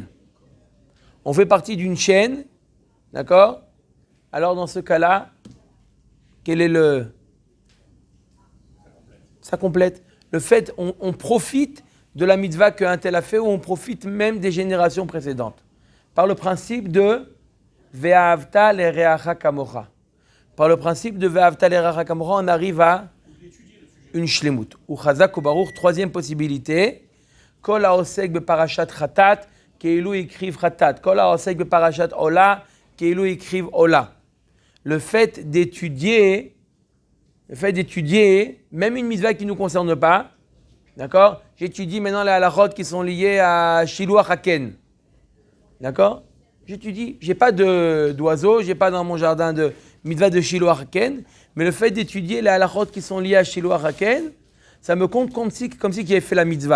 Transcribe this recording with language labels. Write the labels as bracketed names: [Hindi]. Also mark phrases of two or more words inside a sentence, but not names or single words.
[French] On fait partie d'une chaîne, d'accord? Alors dans ce cas-là, quel est le... Ça complète. Le fait, on profite de la mitzvah qu'un tel a fait, ou on profite même des générations précédentes. Par le principe de [Hebrew] ואהבת לרעך כמוך. [French] Par le principe de [Hebrew] ואהבת לרעך כמוך, [French] on arrive à une shlemut. Ou chazak ou baruch, 3e possibilité. [Hebrew] כל העוסק בפרשת חטאת, כאילו הקריב חטאת. כל העוסק בפרשת עולה, כאילו הקריב עולה. [French] Le fait d'étudier, même une mitzvah qui ne nous concerne pas, d'accord? J'étudie maintenant les halachot qui sont liés à [Hebrew] שילוח הקן. [French] D'accord? J'étudie. Je n'ai pas d'oiseaux, je n'ai pas dans mon jardin de mitzvah de [Hebrew] שילוח הקן, [French] mais le fait d'étudier les halachot qui sont liés à [Hebrew] שילוח הקן, [French] ça me compte comme si j'avais fait la mitzvah.